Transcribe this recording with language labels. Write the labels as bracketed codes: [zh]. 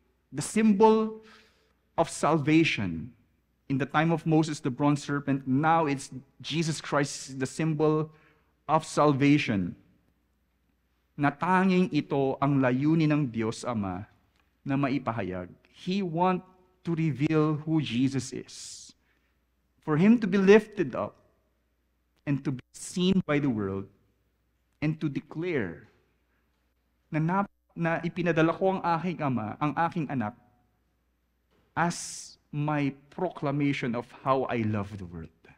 [en] The symbol of salvation. In the time of Moses, the bronze serpent, now it's Jesus Christ, the symbol of salvation. [tl] Na tanging ito ang layunin ng Diyos Ama na maipahayag. [en] He wants to reveal who Jesus is. For Him to be lifted up and to be seen by the world and to declare [tl] na ipinadala ko ang aking Ama, ang aking anak, [en] as my proclamation of how I love the world.